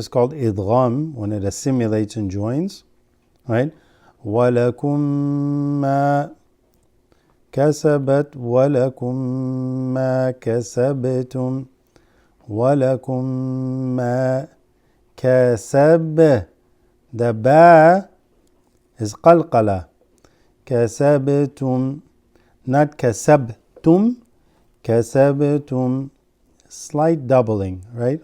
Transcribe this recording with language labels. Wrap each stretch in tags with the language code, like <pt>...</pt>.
<en>It's called idgham when it assimilates and joins, right?</en> <ar>ولكم ما كسبت ولكم ما كسبتم وَلَكُمْ مَا كَسَبْ.</ar> <en>The ba is qalqala.</en> <ar>كَسَبْتُمْ, not كَسَبْتُمْ.</ar> <en>كَسَبْتُمْ, slight doubling, right?</en>